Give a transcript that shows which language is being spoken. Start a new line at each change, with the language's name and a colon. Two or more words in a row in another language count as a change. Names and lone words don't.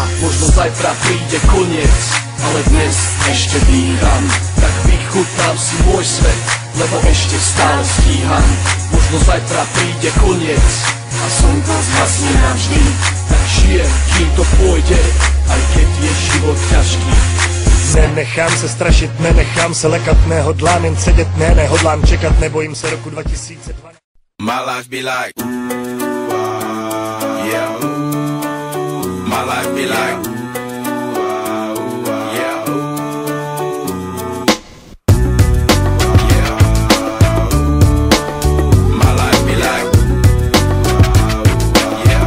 Slovak: Možno zajtra príde koniec, ale dnes ešte dýcham. Tak vychutnám si môj svet, lebo ešte stále stíham. Možno zajtra príde koniec a slnko zhasne navždy. Tak žijem, kým to pôjde, aj keď je život ťažký.
Czech: Nenechám se strašit, nenechám se lekat, nehodlám jen sedět, nehodlám čekat, nebojím se roku 2012.
English: My life be like, yeah. My life be like, yeah. My life be like, yeah.